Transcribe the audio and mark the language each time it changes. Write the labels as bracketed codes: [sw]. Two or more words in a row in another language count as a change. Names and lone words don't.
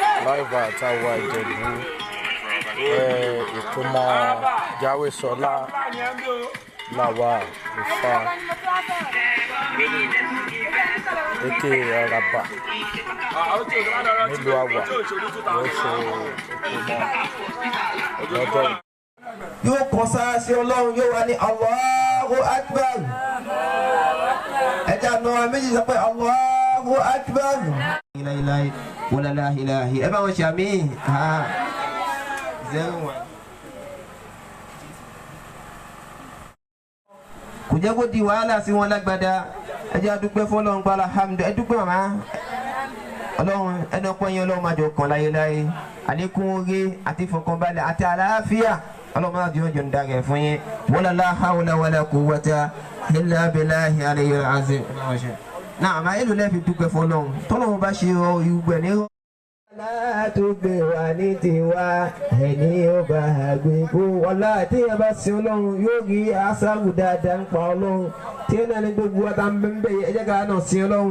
[yo] survivor àtàwọn Ìjẹ̀bú ìkómọ Jáwésọlá làwà Ifá èké Àràbà nílùú Àwà ló ṣe ìkómọ lọ́jọ́ yìí. Yóò kọ sára sí Ọlọ́run yóò wá ní [ar] الله أكبر. [yo] Ẹja náà méjì sọ pé [ar] الله أكبر. إلهي ولا لا إلهي. [yo] Ẹ bá wọn ṣe àmì. Kò jẹ́ kó di wàhálà sí wọn lágbádá. Ẹ jẹ́ adúpẹ́ fọ́lọ́run pa alhamdu. Ẹ dúpẹ́ màmá. Ọlọ́run ẹni ọpẹ́ yẹn Ọlọ́run máa jọ kàn láyéláyé. Àlékún oore àti ìfọ̀kànbalẹ̀ àti àlàáfíà. Ọlọ́run máa jọ jọ ń dàgẹ̀ fún yín. [ar] ولا لا حول ولا قوة إلا بالله العلي العظيم. [yo] Náà àmà èlò lẹ́ẹ̀fi dúpẹ́ fọ́lọ́run. Tọ́lọ́run bá ṣe ìgbẹ́ ní. Látúgbè wà ní tiwa ẹni ó bá gbé kó wọlá tí ẹ bá sin Ọlọ́run yóò rí aṣáájú dáadáa ń pa Ọlọ́run tí ẹ náà ní gbogbo wa tá ń bẹ ẹ jẹ́ ká náà sin Ọlọ́run.